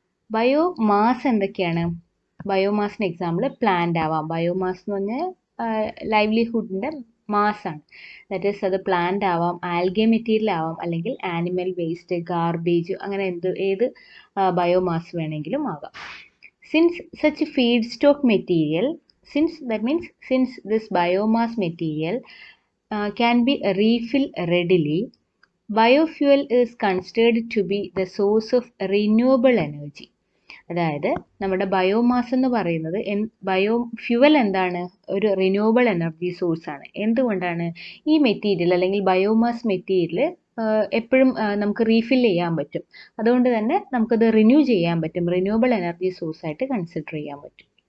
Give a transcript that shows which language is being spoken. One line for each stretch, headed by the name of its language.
Malayalam: Biomass എന്തൊക്കെയാണ്? ബയോമാസിന് example plant ആവാം. Biomass എന്ന് പറഞ്ഞാൽ ലൈവ്ലിഹുഡിൻ്റെ മാസാണ്. ദാറ്റ് ഈസ് അത് പ്ലാന്റ് ആവാം, ആൽഗെ മെറ്റീരിയൽ ആവാം, അല്ലെങ്കിൽ ആനിമൽ വേസ്റ്റ്, ഗാർബേജ്, അങ്ങനെ ഏത് ബയോമാസ് വേണമെങ്കിലും ആകാം.
English: Since such feedstock material, since this biomass material can be refilled readily, biofuel is considered to be the source of renewable energy.
Malayalam: അതായത് നമ്മുടെ ബയോമാസ് എന്ന് പറയുന്നത് ബയോഫ്യൂവൽ എന്താണ്? ഒരു റിന്യൂവബിൾ എനർജി സോഴ്സ് ആണ്. എന്തുകൊണ്ടാണ്? ഈ മെറ്റീരിയൽ അല്ലെങ്കിൽ ബയോമാസ് മെറ്റീരിയൽ എപ്പോഴും നമുക്ക് റീഫിൽ ചെയ്യാൻ പറ്റും. അതുകൊണ്ട് തന്നെ നമുക്കത് റിന്യൂ ചെയ്യാൻ പറ്റും. റിന്യൂവബിൾ എനർജി സോഴ്സ് ആയിട്ട് കൺസിഡർ ചെയ്യാൻ പറ്റും.